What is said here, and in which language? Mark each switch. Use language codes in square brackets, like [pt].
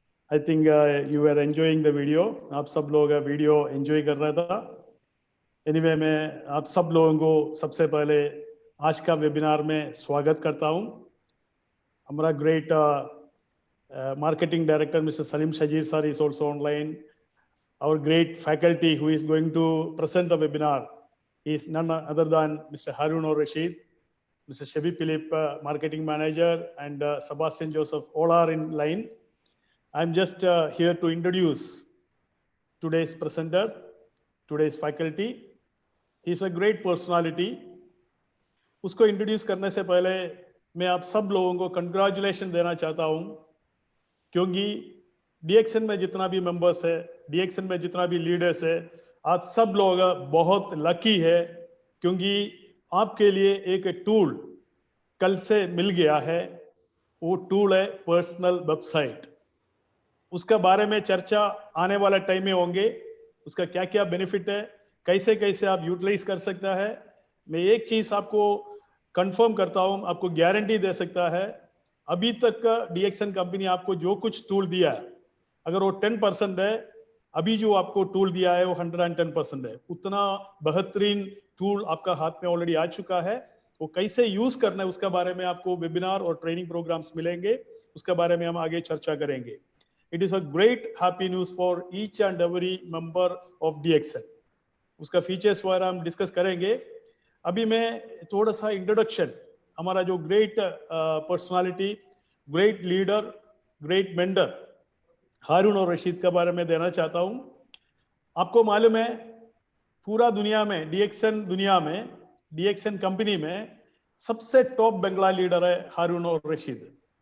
[en] I think you were enjoying the video. [hi] आप सब लोग वीडियो एंजॉय कर रहा था. Anyway, मैं आप सब लोगों को सबसे पहले आज का वेबिनार में स्वागत करता हूं. [en] हमारा great marketing director Mr. Salim Shajir sir is also online. Our great faculty who is going to present the webinar is none other than Mr. Harun or Rashid, Mr. Shabi Philip, marketing manager, and Sebastian Joseph, all are in line. I'm just here to introduce today's presenter, today's faculty. He's a great personality. [hi] उसको introduce करने से पहले मैं आप सब लोगों को congratulation देना चाहता हूं, क्योंकि डीएक्सन में जितना भी मेंबर्स है, डीएक्सन में जितना भी लीडर्स है, आप सब लोग बहुत लकी है, क्योंकि आपके लिए एक टूल कल से मिल गया है. वो टूल है पर्सनल वेबसाइट. उसका बारे में चर्चा आने वाला टाइम में होंगे. उसका क्या क्या बेनिफिट है, कैसे कैसे आप यूटिलाइज कर सकता है. मैं एक चीज आपको कंफर्म करता हूं, आपको गारंटी दे सकता है, अभी तक डीएक्सन कंपनी आपको जो कुछ टूल दिया है, अगर वो 10% है, अभी जो आपको टूल दिया है वो 110% है. उतना बेहतरीन टूल आपका हाथ में ऑलरेडी आ चुका है. वो कैसे यूज करना है उसका बारे में आपको वेबिनार और ट्रेनिंग प्रोग्राम्स मिलेंगे. उसके बारे में हम आगे चर्चा करेंगे. [en] It is a great happy news for each and every member of DXN. [hi] उसका फीचर्स वगैरह हम डिस्कस करेंगे। अभी मैं थोड़ा सा इंट्रोडक्शन हमारा जो great personality, great leader, great mentor हारून और रशीद के बारे में देना चाहता हूं। आपको मालूम है पूरा दुनिया में डीएक्सन कंपनी में सबसे टॉप बंगला लीडर है हारून और रशीद।